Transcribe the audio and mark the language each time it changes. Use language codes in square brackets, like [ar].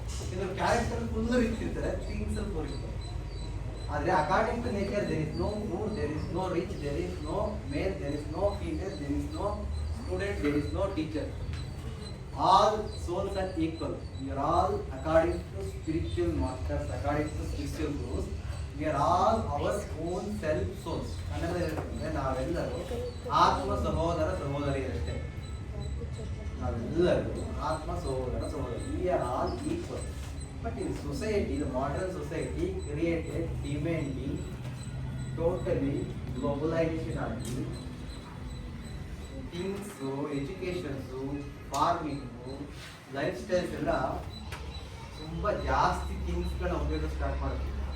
[kn] ಕೆಲವರು character full rich ಇರ್ತಾರೆ, things ಅಲ್ಲಿ ಪೋರ್ ಇರ್ತಾರೆ. [en] ಆದರೆ according to nature there is no poor, there is no rich, there is no male, there is no female, there is no student, there is no teacher. All souls are equal. We are all, according to spiritual masters, according to spiritual gurus, we are all our own self souls. [kn] ಕನ್ನಡದಲ್ಲಿ ನಾವೆಲ್ಲರೂ ಆತ್ಮ ಸಹೋದರ ಸಹೋದರಿಯರಷ್ಟೇ. ನಾವೆಲ್ಲರೂ ಆತ್ಮ ಸಹೋದರ ಸಹೋದರಿ. [en] We are all equal. But in society, the modern society created demand totally globalization [kn] ಆಗಿ things, educations, farming, life styles ಎಲ್ಲ ತುಂಬ ಜಾಸ್ತಿ ಥಿಂಗ್ಸ್ಗಳನ್ನ ಉಪಯೋಗ ಸ್ಟಾರ್ಟ್ ಮಾಡ್ತೀವಿ.